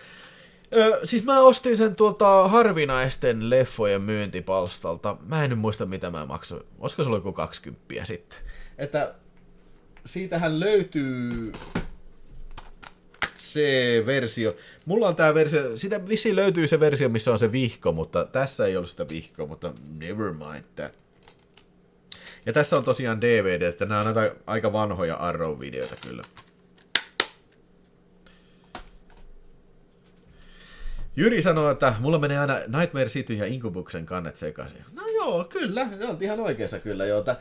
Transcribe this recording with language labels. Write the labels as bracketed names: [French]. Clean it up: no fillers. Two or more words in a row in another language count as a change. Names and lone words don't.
[Finnish] Siis mä ostin sen tuolta harvinaisten leffojen myyntipalstalta. Mä en nyt muista mitä mä maksoin. Olisiko se ollut joku 20 sitten? Että siitähän löytyy se versio. Mulla on tää versio, siitä vissiin löytyy se versio, missä on se vihko, mutta tässä ei ollut sitä vihkoa, mutta [English] never mind that. [Finnish] Ja tässä on tosiaan DVD, että nämä on näitä aika vanhoja Arrow-videoita kyllä. Jyri sanoo, että mulla menee aina Nightmare City ja Incubuksen kannet sekaisin. No joo, kyllä, olet ihan oikeassa kyllä.